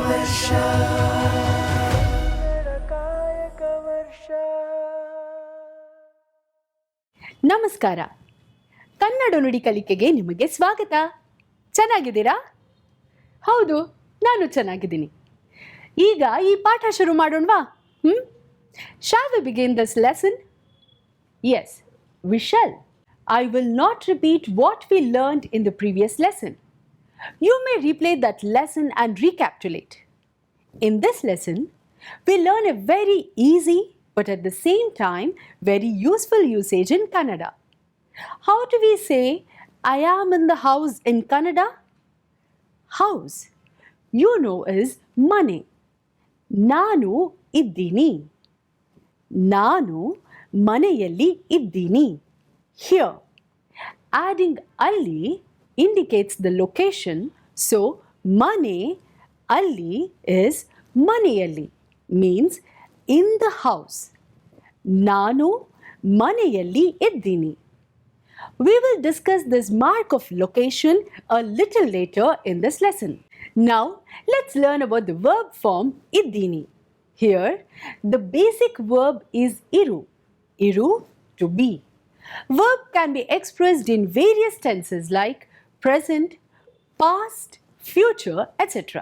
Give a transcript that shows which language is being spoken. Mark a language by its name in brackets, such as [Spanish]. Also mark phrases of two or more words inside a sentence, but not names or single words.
[Kannada] ನಮಸ್ಕಾರ. ಕನ್ನಡ ನುಡಿ ಕಲಿಕೆಗೆ ನಿಮಗೆ ಸ್ವಾಗತ. ಚೆನ್ನಾಗಿದ್ದೀರಾ? ಹೌದು, ನಾನು ಚೆನ್ನಾಗಿದ್ದೀನಿ. ಈಗ ಈ ಪಾಠ ಶುರು ಮಾಡೋಣವಾ? [English] Shall we begin this lesson? Yes, we shall. I will not repeat what we learned in the previous lesson. You may replay that lesson and recapitulate. In this lesson, we learn a very easy but at the same time very useful usage in Kannada. How do we say I am in the house in Kannada? House, you know, is mane. [Kannada] ನಾನು ಇದ್ದೀನಿ. ನಾನು ಮನೆಯಲ್ಲಿ ಇದ್ದೀನಿ. [English] Here, adding alli indicates the location, so [Kannada] ಮನೆ ಅಲ್ಲಿ [English] is maneyalli, means in the house. [Kannada] ನಾನು ಮನೆಯಲ್ಲಿ ಇದ್ದೀನಿ. [English] We will discuss this mark of location a little later in this lesson. Now, let's learn about the verb form iddini. Here, the basic verb is iru. Iru, to be. Verb can be expressed in various tenses like present, past, future, etc.